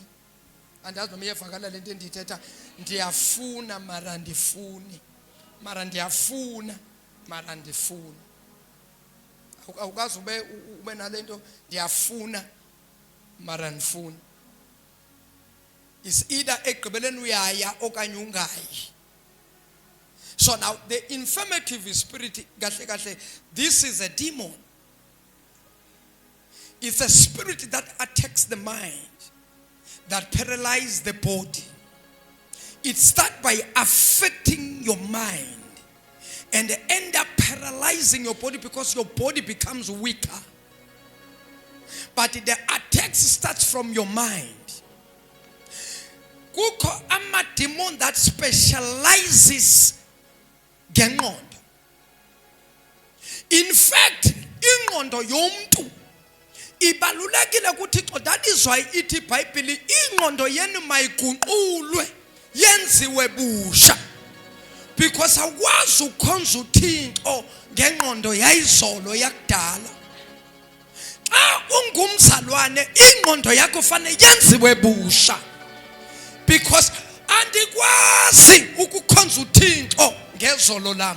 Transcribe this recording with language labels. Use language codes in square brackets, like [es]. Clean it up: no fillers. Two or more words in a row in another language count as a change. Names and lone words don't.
[xh] Andazi noma iyavakala lento endiyithetha, ndiyafuna mara andifuni, mara ndiyafuna mara andifuni. Awukazi ube nalento ndiyafuna mara andifuni. [en] Is either [xh] ekugqibeleni uyaya okanye ungayi. [en] So now the infirmative spirit, [xh] kahle kahle, [en] this is a demon. It's a spirit that attacks the mind, that paralyzes the body. It starts by affecting your mind and end up paralyzing your body because your body becomes weaker. But the attack starts from your mind. [xh] Kukho ama demon [en] that specializes [xh] ngengqondo. [en] In fact, [xh] ingqondo yomntu ibalulekile kuThixo. [en] That is why [xh] ithi iBhayibhile ingqondo yenu mayiguqulwe yenziwe busha, because awukwazi ukhonza uThixo ngengqondo yayizolo yakudala. Xa ungumzalwane ingqondo yakho fanele yenziwe busha, because andikwazi ukukhonza uThixo ngezolo lam.